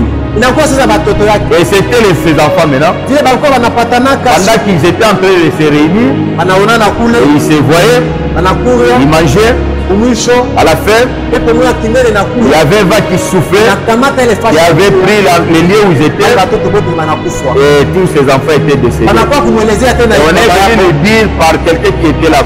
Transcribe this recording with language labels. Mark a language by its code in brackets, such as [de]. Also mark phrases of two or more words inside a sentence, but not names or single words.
[sw] inakuwa sasa batoto yake [fr] Et c'était ses enfants maintenant. [sw] vile balikuwa banapatanaka, [fr] Pendant qu'ils étaient en train de se réunir, [sw] banaonana kule, [fr] et ils se voyaient, [sw] banakuria, [fr] ils mangeaient, À la fin, il y avait un vent qui soufflait, qui avait pris les lieux où ils étaient, et tous ces enfants étaient décédés. Et on est venu le dire par quelqu'un qui était là.